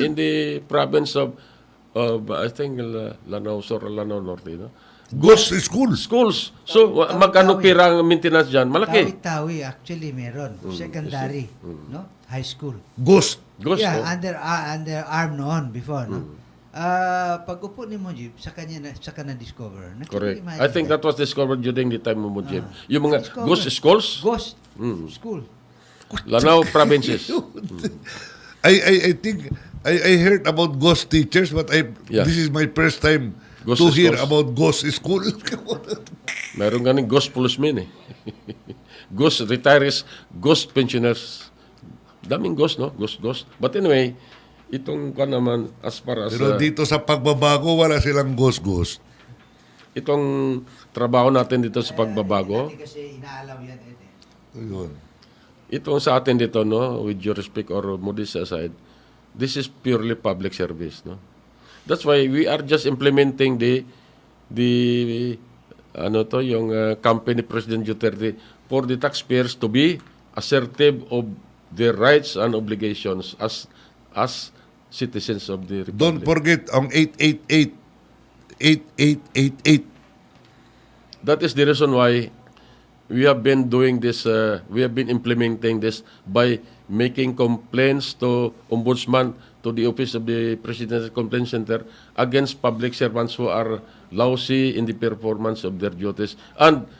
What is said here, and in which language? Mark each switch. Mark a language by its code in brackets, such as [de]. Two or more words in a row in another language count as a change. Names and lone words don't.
[en] in the province of I think Lanao Sur or Lanao Norte, no? Ghost school? Schools. So, [tl] magkano pirang maintenance dyan? Malaki. Tawi-tawi, actually, meron. [en] Secondary, no? High school. Ghost. Ghost, Yeah, no? under arm noon before, no? [tl] Pag upo ni Mujib, saka na-discover. [en] Correct. I think that was discovered during the time of Mujib. [tl] Yung mga [en] Discovered. ghost schools, Ghost school. Lanao provinces. I think I heard about ghost teachers, but Yeah. this is my first time Ghost to hear schools. about ghost school. [tl] Meron ganing [en] ghost policemen [tl] eh. [en] Ghost retirees, ghost pensioners. Daming ghost, no? Ghost. But anyway, [tl] itong kan naman [en] as far as [tl] Pero dito sa pagbabago, wala silang ghost. itong trabaho natin dito sa pagbabago, Dati kasi inaalaw yan. Yun. itong sa atin dito, [en] no, with your respect or modest aside, this is purely public service, no. That's why we are just implementing yung campaign ni President Duterte for the taxpayers to be assertive of their rights and obligations as citizens of the Republic. Don't forget ang 888. That is the reason why we have been doing this, we have been implementing this by making complaints to Ombudsman, to the Office of the Presidential Complaint Center against public servants who are lousy in the performance of their duties.